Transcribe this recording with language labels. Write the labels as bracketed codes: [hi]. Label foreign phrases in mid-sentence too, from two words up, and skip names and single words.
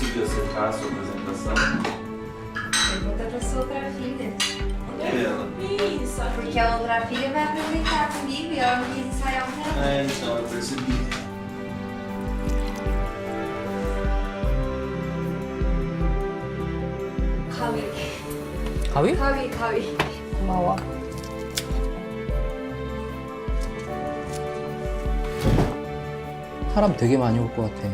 [pt] secar a sua apresentação. Pergunta pra sua outra filha. Cadê ela? Isso, porque a outra filha vai apresentar comigo e ela não quis ensaiar o meu. É, então, eu percebi. [ko] 가위? 가위. 고마워. 사람 되게 많이 올 것 같아.